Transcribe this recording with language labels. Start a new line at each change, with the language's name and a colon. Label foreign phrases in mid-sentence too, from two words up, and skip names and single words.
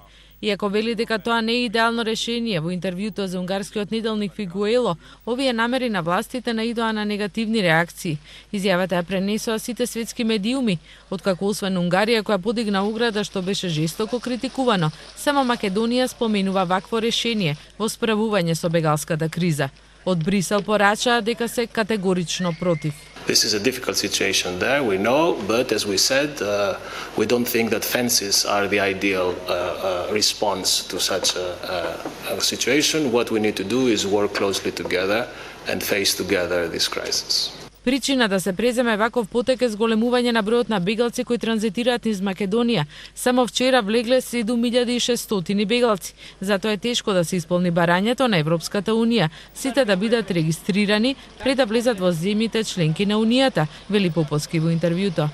Macedonian: Иако вели дека тоа не е идеално решение, во интервјуто за унгарскиот неделник Фигуело, овие намери на властите наидоа на негативни реакции. Изјавата ја пренесоа сите светски медиуми, откако освен Унгарија која подигна ограда што беше жестоко критикувано, само Македонија споменува вакво решение во справување со бегалската криза. Од Брисел порачаа дека се категорично против.
English: This is a difficult situation there, we know, but as we said, we don't think that fences are the ideal response to such a situation. What we need to do is work closely together and face together this crisis.
Macedonian: Причина да се преземе ваков потек е зголемување на бројот на бегалци кои транзитираат низ Македонија. Само вчера влегле 7600 бегалци. Затоа е тешко да се исполни барањето на Европската Унија, сите да бидат регистрирани пред да влезат во земјите членки на Унијата, вели Поповски во интервјуто.